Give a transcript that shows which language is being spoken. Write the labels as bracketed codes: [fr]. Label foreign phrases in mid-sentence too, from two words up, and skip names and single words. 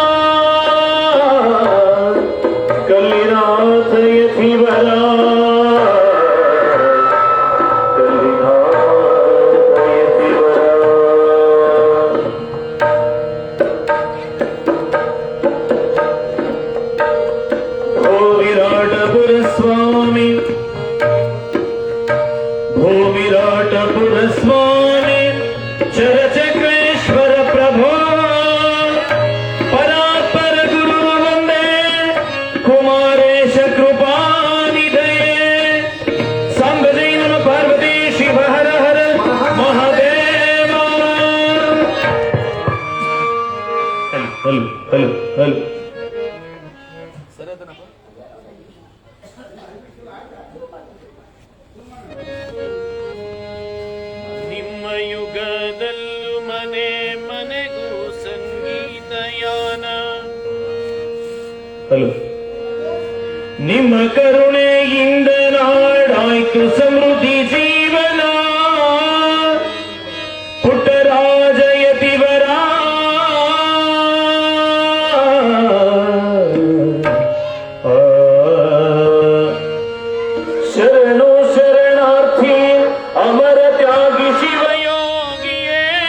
[sa] कल्लिनाथयतिवरा स्वामी भो विराटपुर स्वामी चरचक्रेश्वर प्रभो परात्पर गुरु वंदे कुमारेश कृपानिधये सांबदै नमः पार्वती शिव हर हर महादेव। [en] hello hello hello [kn] ನಿಮ್ಮ ಯುಗದಲ್ಲೂ ಮನೆ ಮನೆಗೂ ಸಂಗೀತಯಾನ. ಹಲೋ ನಿಮ್ಮ ಕರುಣೆಯಿಂದ ನಾಡಾಯ್ತು ಸಮೃದ್ಧಿ ಜೀವನ ಪುಟ್ಟರಾಜಯತಿವರ ಶರಣು ಶರಣಾರ್ಥಿ ಅಮರ ತ್ಯಾಗಿ ಶಿವಯೋಗಿಯೇ